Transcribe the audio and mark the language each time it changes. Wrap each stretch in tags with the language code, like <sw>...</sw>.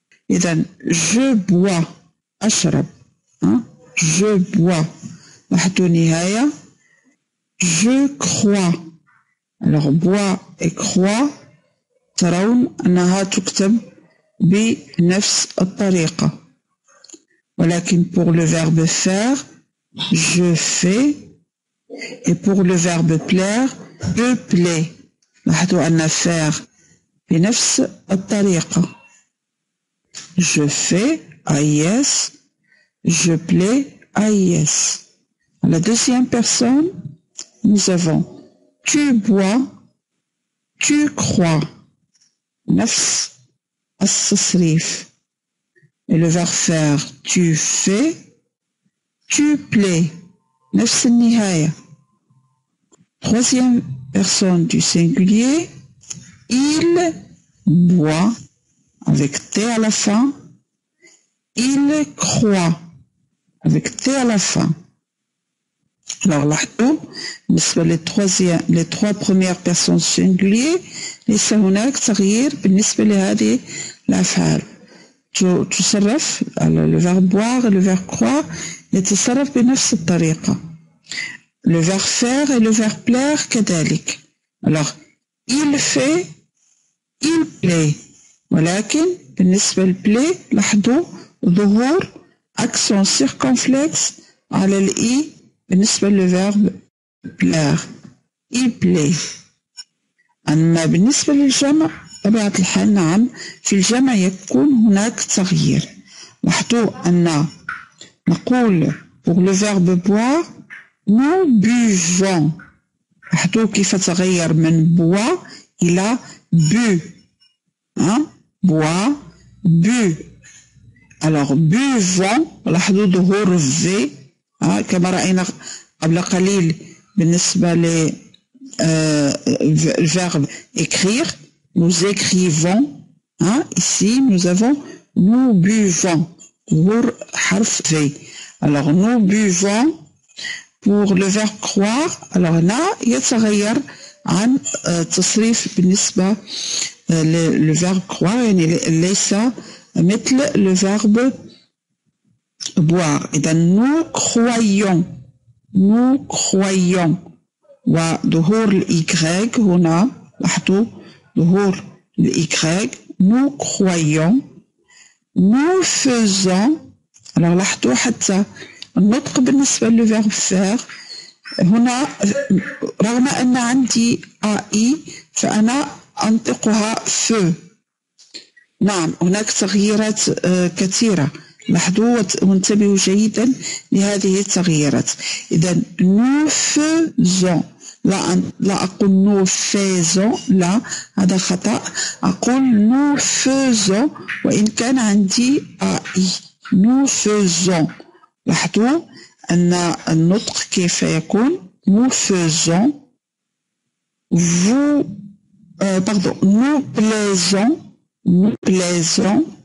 <ar>إذن</ar> <fr>je bois,</fr> <ar>أشرب.</ar> <fr>je bois.</fr> <ar>لاحظوا نهاية.</ar> <fr>je crois. alors bois et croix ترون أنها تكتب بنفس الطريقة. ولكن pour le verbe faire je fais et pour le verbe plaire je plais.</fr> <ar>لاحظوا أن faire بنفس الطريقة.</ar> <fr>je fais AIS, je plais AIS. À la deuxième personne, nous avons tu bois, tu crois.</fr> <ar>نفس التصريف.</ar> <fr>Et le verbe faire tu fais, tu plais.</fr> <ar>نفس النهاية.</ar> <fr>Troisième personne du singulier, il boit avec T à la fin, il croit avec T à la fin.</fr> <ar>Alors لاحظوا بالنسبة</ar> <fr>les trois premières personnes singuliers</fr> <ar>ليس هناك تغيير بالنسبة لهذه الأفعال.</ar> <fr>تصرف le verbe boire et le verbe croire</fr> <ar>يتصرف بنفس الطريقة.</ar> <fr>le verbe faire et le verbe plaire كذلك. alors il fait, il plaît.</fr> <ar>ولكن بالنسبة للبلاي لاحظوا ظهور accent circonflexe على الإي بالنسبة للverbe plaire.</ar> <fr>il plaît.</fr> <ar>أما بالنسبة للجمع بطبيعة الحال نعم في الجمع يكون هناك تغيير. لاحظوا أن نقول</ar> <fr>pour le verbe boire nous buvons.</fr> <ar>لاحظوا كيف تغير من bois إلى bu.</ar> <fr>bois, bu. alors buvons</fr> <ar>لاحظوا ظهور v كما رأينا قبل قليل بالنسبة للverbe écrire.</ar> <fr>nous écrivons. ici nous avons nous buvons. ظهور حرف v. alors nous buvons. pour le verbe croire alors</fr> <ar>هنا يتغير عن تصريف بالنسبة</ar> <fr>le verbe croire يعني ليس مثل le verbe boire. إذا nous croyons. nous croyons.</fr> <ar>وظهور الY هنا لاحظوا ظهور الY.</ar> <fr>nous croyons. nous faisons.</fr> <ar>alors لاحظوا حتى النطق بالنسبة</ar> <fr>le verbe faire</fr> <ar>هنا رغم أن عندي AI فأنا أنطقها feu. نعم هناك تغييرات كثيرة. لاحظوا وانتبهوا جيدا لهذه التغييرات.</ar> <fr>إذا nous faisons.</fr> <ar>لا أقول</ar> <fr>nous faisons.</fr> <ar>لا هذا خطأ. أقول</ar> <fr>nous faisons</fr> <ar>وإن كان عندي AI.</ar> <fr>nous faisons.</fr> <ar>لاحظوا أن النطق كيف يكون.</ar> <fr>nous faisons. vous pardon nous plaisons. nous plaisons.</fr>